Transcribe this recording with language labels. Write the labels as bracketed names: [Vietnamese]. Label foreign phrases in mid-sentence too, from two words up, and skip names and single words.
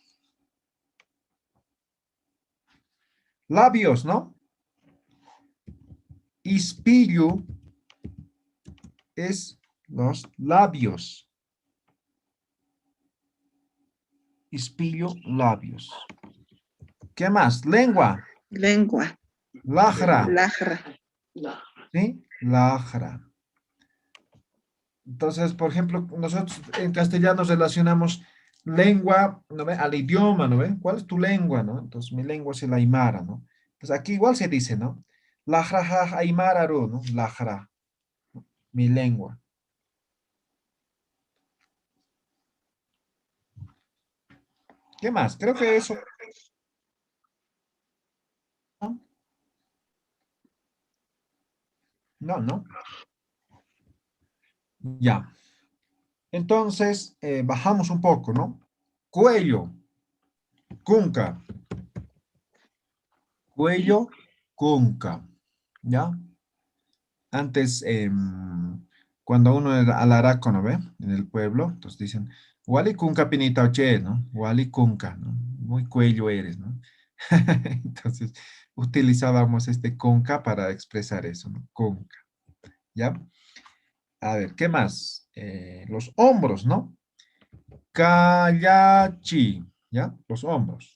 [Spanish] Labios, ¿no? Ispillo es los labios. Ispillo, labios. ¿Qué más? Lengua. Lengua. [Aymara] Lajra. Lajra. ¿Sí? Lajra. [Spanish] Entonces, por ejemplo, nosotros en castellano relacionamos lengua, ¿no ve? Al idioma, ¿no ve? ¿Cuál es tu lengua, no? Entonces, mi lengua es el aymara, ¿no? Entonces, aquí igual se dice, ¿no? [Aymara] Lajra ja aymara ru, ¿no? Lajra, [Spanish] mi lengua. ¿Qué más? Creo que eso, ¿no? No, no. Ya. Entonces, bajamos un poco, ¿no? Cuello, cunca. Cuello, cunca. ¿Ya? Antes, cuando uno era alaraco, ¿no ve? En el pueblo, entonces dicen, [Aymara] Wali kunka pinita oche, ¿no? Wali kunka, [Spanish] ¿no? Muy cuello eres, ¿no? Entonces, utilizábamos este conca para expresar eso, ¿no? Conca, ¿ya? A ver, ¿qué más? Los hombros, ¿no? Kayachi, ¿ya? Los hombros.